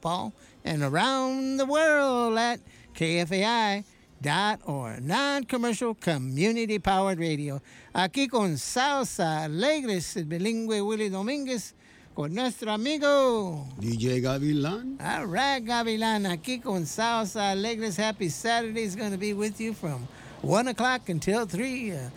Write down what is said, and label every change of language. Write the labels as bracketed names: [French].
[English] Paul, and around the world at KFEI.org, non-commercial community-powered radio. [Spanish] Aquí con Sábados Alegres, el bilingüe Willy Domínguez, con nuestro amigo DJ Gavilan. [English] All right, [Spanish] Gavilan, aquí con Sábados Alegres. [English] Happy Saturday is going to be with you from 1 o'clock until 3.